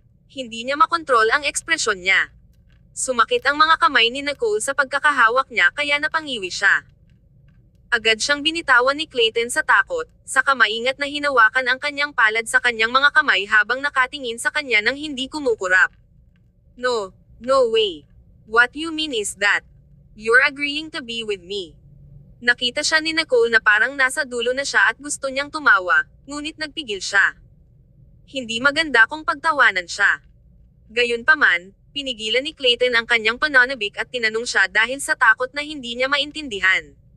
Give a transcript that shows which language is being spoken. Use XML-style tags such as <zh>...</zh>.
<tl>Hindi niya makontrol ang ekspresyon niya. Sumakit ang mga kamay ni Nicole sa pagkakahawak niya kaya napangiwi siya. Agad siyang binitawan ni Clayton sa takot, saka maingat na hinawakan ang kanyang palad sa kanyang mga kamay habang nakatingin sa kanya ng hindi kumukurap.</tl> <en>No way. What you mean is that you're agreeing to be with me.</en> <tl>Nakita siya ni Nicole na parang nasa dulo na siya at gusto niyang tumawa, ngunit nagpigil siya. Hindi maganda kung pagtawanan siya. Gayunpaman, pinigilan ni Clayton ang kanyang pananabik at tinanong siya dahil sa takot na hindi niya maintindihan.</tl>